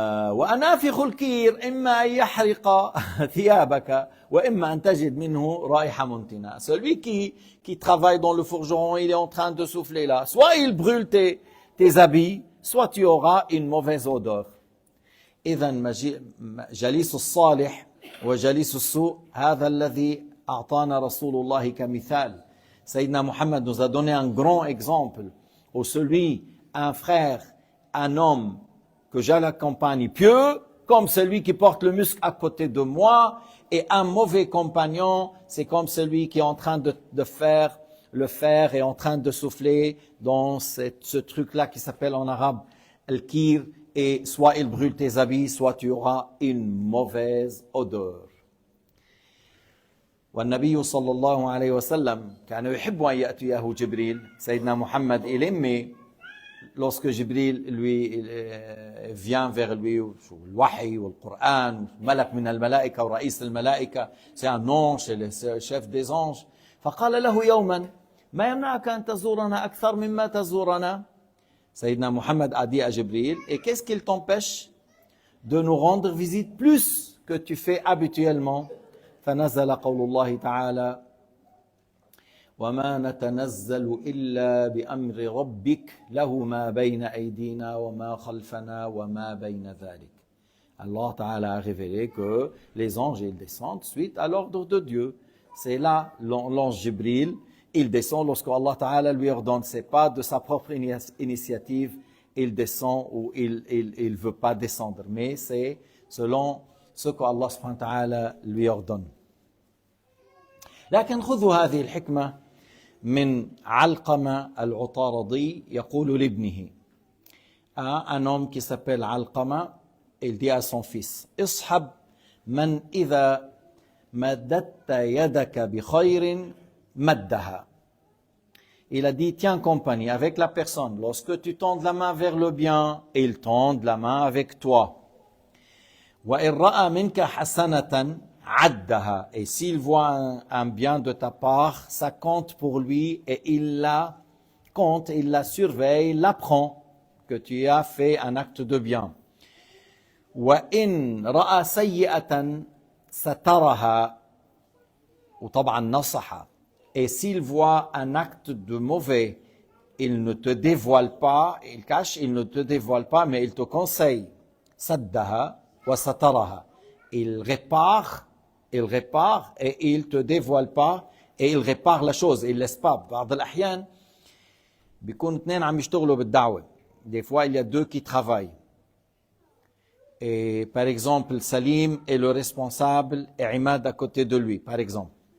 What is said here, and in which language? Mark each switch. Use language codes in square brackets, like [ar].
[ar] وأنافخ الكير إما أن يحرق ثيابك وإما أن تجد منه رائحة منتنة. [fr] Celui qui travaille dans le forgeron, il est en train de souffler là. Soit il brûle tes habits, soit tu auras une mauvaise odeur. [ar] إذن جليس الصالح وجليس السوء هذا الذي أعطانا رسول الله كمثال. [fr] Sayyidina Muhammad nous a donné un grand exemple où un frère, un homme que je l'accompagne pieux, comme celui qui porte le musc à côté de moi, et un mauvais compagnon, c'est comme celui qui est en train de faire le fer et en train de souffler dans ce truc-là qui s'appelle en arabe al-kir, et soit il brûle tes habits, soit tu auras une mauvaise odeur. [ar] والنبي صلى الله عليه وسلم كان يحب أن يأتيه جبريل. [fr] سيدنا محمد il aimait lorsque Jibril lui vient vers lui, le wahi ou le Coran, [ar] malak min al-malaika [fr] ou raïs al-malaika, c'est un ange, c'est le chef des anges. [ar] فقال له يوما ما يمنعك أن تزورنا أكثر مما تزورنا. [fr] Sayyidina Muhammad a dit à Jibril, et qu'est-ce qu'il t'empêche de nous rendre visite plus que tu fais habituellement? [ar] فنزل قول الله تعالى وما نتنزل إلا بأمر ربك له ما بين أيدينا وما خلفنا وما بين ذلك. [fr] Allah Ta'ala a révélé que les anges, ils descendent suite à l'ordre de Dieu. C'est là l'ange Jibril, il descend lorsque Allah Ta'ala lui ordonne. C'est pas de sa propre initiative, il descend ou il veut pas descendre. Mais c'est selon ce qu'Allah Subhanahu wa Ta'ala lui ordonne. [ar] لكن خذوا هذه الحكمة من علقمة العطاردي يقول لابنه. [fr] Un homme qui s'appelle Alqama, il dit à son fils, [ar] اصحب من إذا مددت يدك بخير مدها. [fr] Il a dit, tiens compagnie avec la personne. Lorsque tu tends la main vers le bien, il tend la main avec toi. [ar] وإن رأى منك حسنة عدها. [fr] Et s'il voit un bien de ta part, ça compte pour lui et il la compte, il la surveille, il l'apprend que tu as fait un acte de bien. [ar] وإن رأى سيئة سترها وطبعا نصحها. [fr] Et s'il voit un acte de mauvais, il ne te dévoile pas, il cache, il ne te dévoile pas, mais il te conseille. [ar] Saddaha wa sataraha. [fr] Il répare et il te dévoile pas et il répare la chose, il laisse pas. [ar] بعض الأحيان بيكون اثنين عم يشتغلوا بالدعوة. [fr] Des fois, il y a deux qui travaillent. Et par exemple, Salim est le responsable et Imad à côté de lui, par exemple.